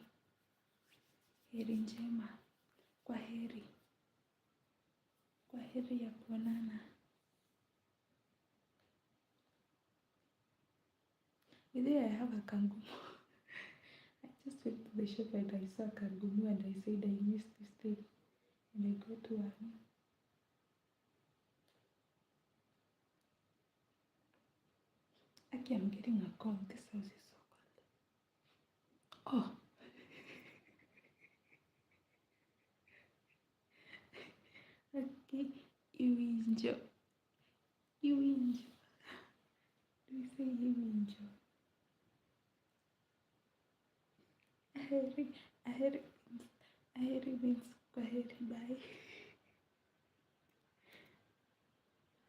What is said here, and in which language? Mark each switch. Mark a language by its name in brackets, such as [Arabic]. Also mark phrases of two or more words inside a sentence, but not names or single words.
[Swahili] Heri njema. Kwaheri. Kwaheri ya kuonana. [English] Maybe I have a kangumu. I just went to the shop and I saw a kangumu and I said I missed this thing. And I got one. Actually, I'm getting a cold. This house is so cold. Oh. Okay. [Luo (Kenya and Tanzania)] Iwinjo. Iwinjo. [English] Do we say Iwinjo? Aheri. Aheri. Aheri means kwaheri. Bye.